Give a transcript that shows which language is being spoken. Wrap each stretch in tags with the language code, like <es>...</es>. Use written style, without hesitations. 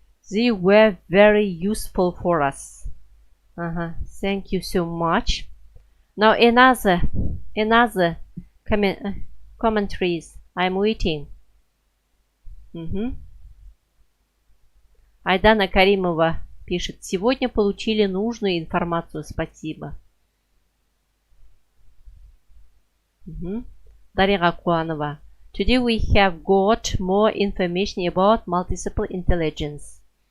<en>They were very useful for us. Thank you so much. Now another commentaries. I'm waiting.</en> <ru>Айдана Каримова пишет: сегодня получили нужную информацию, спасибо.</ru> <en>Дарига Куанова: today we have got more information about multiple intelligence.</en>